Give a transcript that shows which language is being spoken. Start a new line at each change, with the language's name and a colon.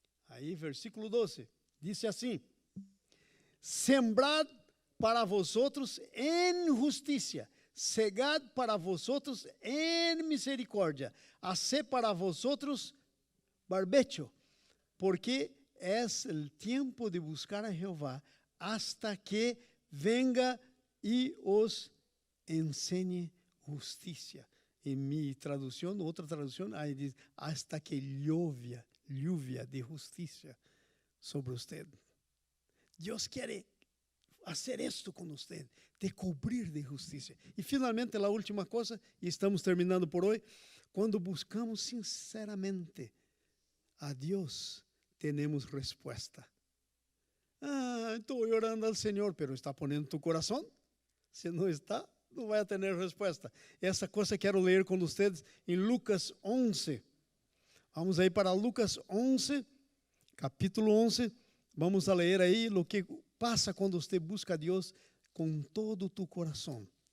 Spanish: Aí, versículo 12. Diz assim: sembrad para vosotros em justiça, segad para vosotros em misericórdia, haced para vosotros barbecho, porque es el tiempo de buscar a Jehová hasta que venga y os enseñe justicia. En mi traducción, otra traducción, ahí dice, hasta que lluvia de justicia sobre usted. Dios quiere hacer esto con usted, de cubrir de justicia. Y finalmente la última cosa, y estamos terminando por hoy, cuando buscamos sinceramente a Dios, tenemos respuesta. Estoy orando al Señor, pero ¿está poniendo tu corazón?
Portuguese: Si no está, no vai ter resposta. Essa coisa quero ler com vocês em Lucas 11. Vamos aí para Lucas 11, capítulo 11. Vamos a ler aí o que passa quando você busca a Deus com todo tu coração.